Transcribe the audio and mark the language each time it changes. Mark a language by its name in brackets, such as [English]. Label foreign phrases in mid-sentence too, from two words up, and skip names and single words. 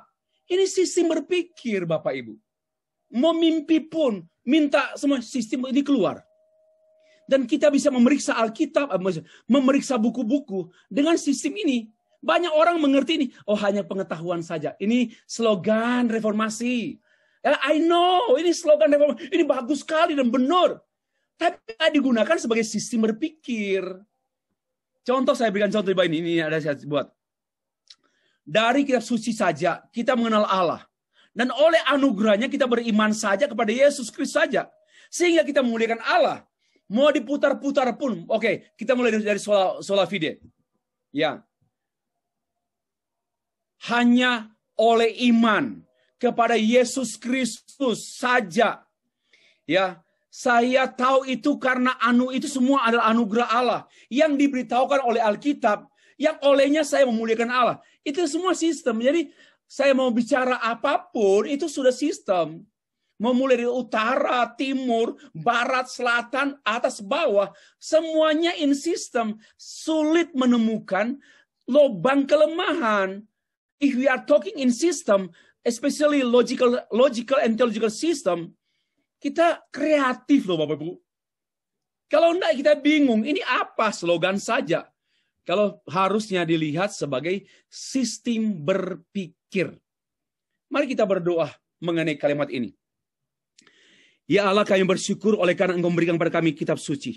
[Indonesian] Ini sistem berpikir Bapak Ibu. Mau mimpi pun minta semua sistem ini keluar. Dan kita bisa memeriksa Alkitab, memeriksa buku-buku dengan sistem ini. Banyak orang mengerti ini. Oh, hanya pengetahuan saja. Ini slogan reformasi. [English] I know, [Indonesian] ini slogan reformasi. Ini bagus sekali dan benar. Tapi tidak digunakan sebagai sistem berpikir. Contoh, saya berikan contoh di bawah ini. Ini ada saya buat. Dari kitab suci saja, kita mengenal Allah. Dan oleh anugerahnya kita beriman saja kepada Yesus Kristus saja. Sehingga kita memuliakan Allah. Mau diputar-putar pun. Oke, kita mulai dari [Latin] sola fide. [Indonesian] Ya. Hanya oleh iman kepada Yesus Kristus saja. Ya, saya tahu itu karena itu semua adalah anugerah Allah yang diberitahukan oleh Alkitab, yang olehnya saya memuliakan Allah. Itu semua sistem. Jadi saya mau bicara apapun itu sudah sistem. Mau mulai dari utara, timur, barat, selatan, atas, bawah, semuanya [English] in system. [Indonesian] Sulit menemukan lubang kelemahan. [English] If we are talking in system, especially logical and theological system, [Indonesian] kita kreatif loh Bapak Ibu. Kalau enggak kita bingung, ini apa slogan saja. Kalau harusnya dilihat sebagai sistem berpikir. Mari kita berdoa mengenai kalimat ini. Ya Allah, kami bersyukur oleh karena Engkau memberikan kepada kami kitab suci.